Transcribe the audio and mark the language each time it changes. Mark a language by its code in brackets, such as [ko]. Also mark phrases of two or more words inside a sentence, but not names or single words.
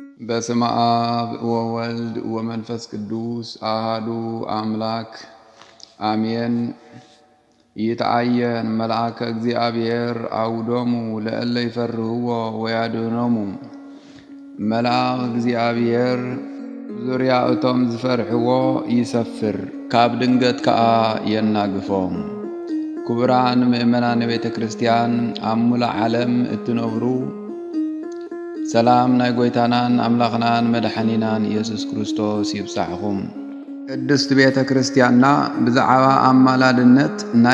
[gez] በስመ አብ ወወልድ ወመንፈስ ቅዱስ አሐዱ አምላክ አሜን። ይትዓየን መልአከ እግዚአብሔር አውዶሙ ለእለ ይፈርህዎ ወያድኅኖሙ። [ti] መልአክ እግዚአብሔር ዙርያ እቶም ዝፈርሕዎ ይሰፍር፣ ካብ ድንገት ከዓ የናግፎም። ክቡራን ምእመናን ቤተ ክርስቲያን ኣብ ሙሉእ ዓለም እትነብሩ ሰላም ናይ ጎይታናን ኣምላኽናን መድሓኒናን ኢየሱስ ክርስቶስ ይብጻሕኹም። ቅድስት ቤተ ክርስቲያንና ብዛዕባ ኣማላድነት ናይ